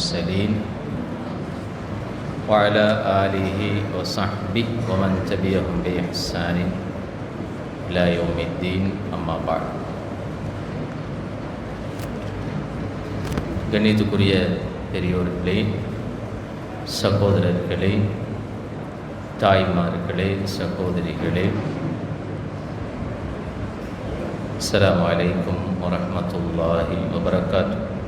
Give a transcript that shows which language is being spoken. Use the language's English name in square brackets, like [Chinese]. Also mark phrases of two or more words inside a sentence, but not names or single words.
[Arabic] المرسلين وعلى آله وصحبه ومن تبعهم بإحسان إلى يوم الدين أما بعد. [Tamil] கண்ணியத்துக்குரிய பெரியோர்களே, சகோதரர்களே, தாய்மார்களே, சகோதரிகளே, [Arabic] السلام عليكم ورحمة الله وبركاته.